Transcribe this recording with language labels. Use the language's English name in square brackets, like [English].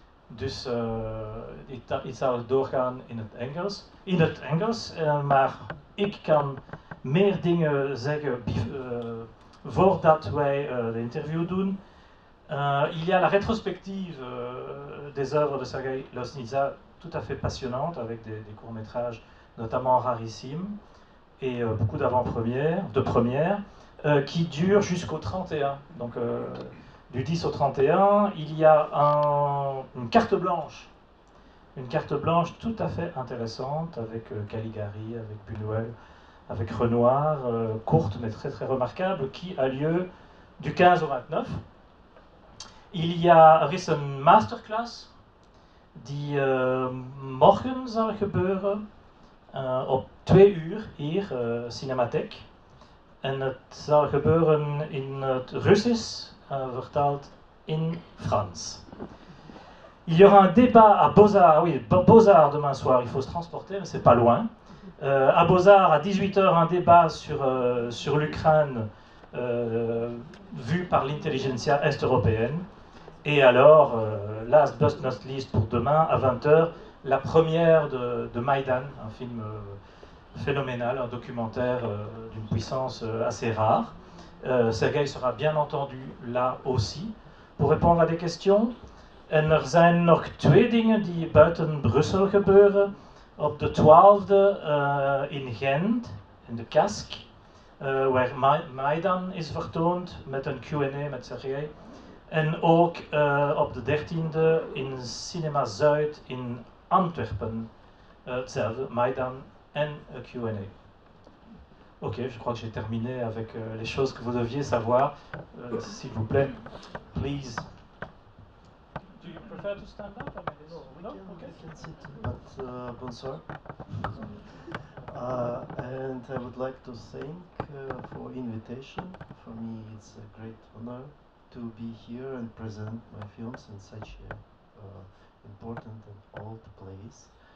[Dutch] Dus ik zal doorgaan in het Engels, maar ik kan meer dingen zeggen voordat wij de interview doen. [French] Il y a la rétrospective des œuvres de Sergei Loznitsa, tout à fait passionnante, avec des courts-métrages notamment rarissimes et beaucoup d'avant-premières, qui durent jusqu'au 31. Donc du 10 au 31, il y a une carte blanche tout à fait intéressante avec Caligari, avec Buñuel, avec Renoir, courte mais très très remarquable, qui a lieu du 15 au 29. [Dutch] Er is een masterclass die morgen zal gebeuren op 2 uur hier, Cinematheek. En het zal gebeuren in het Russisch, vertaald in Frans. [French] Il y aura un débat à Beaux-Arts, oui, Beaux-Arts demain soir, il faut se transporter, mais c'est pas loin. À Beaux-Arts, à 18h, un débat sur l'Ukraine vu par l'intelligentsia est-européenne. Et alors, [English] last but not least [French] pour demain, à 20h, la première de Maïdan, un film phénoménal, un documentaire d'une puissance assez rare. Sergei sera bien entendu là aussi pour répondre à des questions. [Dutch] En zijn nog 2 dingen die buiten Brussel gebeuren. Op de 12e in Gent, in de Kask, waar Maidan is vertoond met een Q&A met Sergei. En ook op de 13e in Cinema Zuid in Antwerpen, hetzelfde, Maidan en Q&A. [French] Ok, je crois que j'ai terminé avec les choses que vous deviez savoir. S'il vous plaît, [English] please. Do you prefer to stand up? I mean, no? We can sit, but [French] bonsoir. [English] And I would like to thank for invitation. For me, it's a great honor to be here and present my films in such an important and old place.